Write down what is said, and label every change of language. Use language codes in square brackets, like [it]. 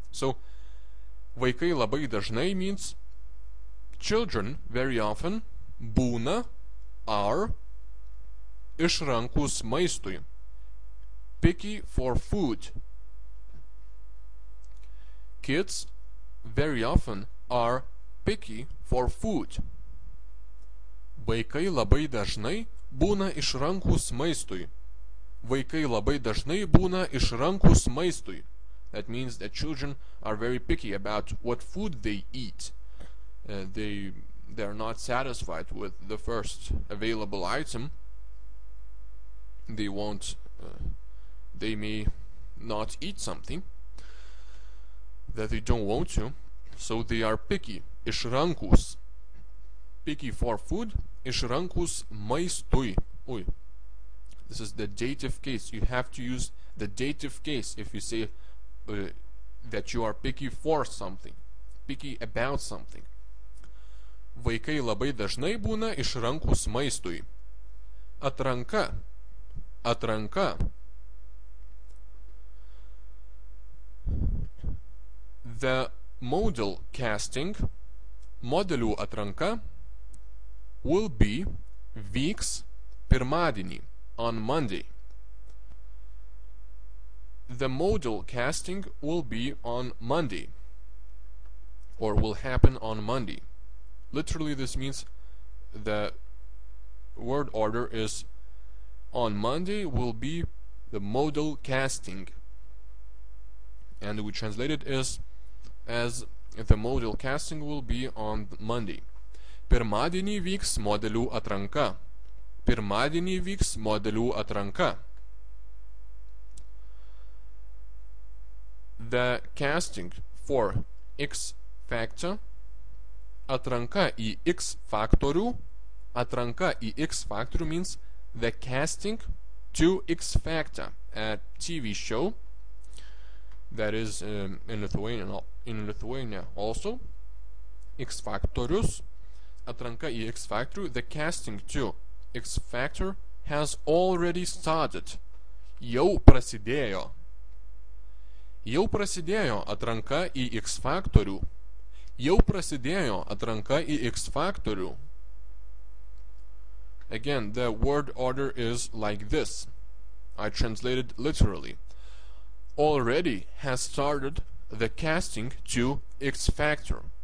[en] So, [lt] vaikai labai dažnai [en] means children very often [lt] būna, [en] are, [lt] išrankus maistui. [en] Picky for food. Kids very often are picky for food. [lt] Vaikai labai dažnai būna išrankus maistui. Vaikai labai dažnai būna išrankus maistui. [en] That means that children are very picky about what food they eat. They're not satisfied with the first available item. They won't. They may not eat something that they don't want to, so they are picky. [lt] Išrankus. [en] Picky for food. [lt] Išrankus maistui. Ui. [en] This is the dative case. You have to use the dative case if you say that you are picky for something. Picky about something. [lt] Vaikai labai dažnai būna išrankus maistui. Atranka. Atranka. [en] The model casting, [lt] modelių atranka, [en] will be, [lt] vyks, pirmadienį, [en] on Monday. The model casting will be on Monday, or will happen on Monday. Literally this means the word order is on Monday will be the model casting, and we translate it as the model casting will be on Monday. [lt] Pirmadienį vyks modelių atranka. Pirmadienį vyks modelių atranka. [en] The casting for X Factor, [lt] atranka į X faktorių. Atranka į X faktorių [en] means the casting to X Factor, a TV show that is in Lithuania also. [lt] X Factorius. Atranka į X Factor. [en] The casting to X Factor has already started. [lt] Jau prasidėjo. Jau prasidėjo atranka į X faktorių. Jau prasidėjo atranka į X faktorių. [en] Again, the word order is like this. I translated literally. Already has started the casting to X Factor.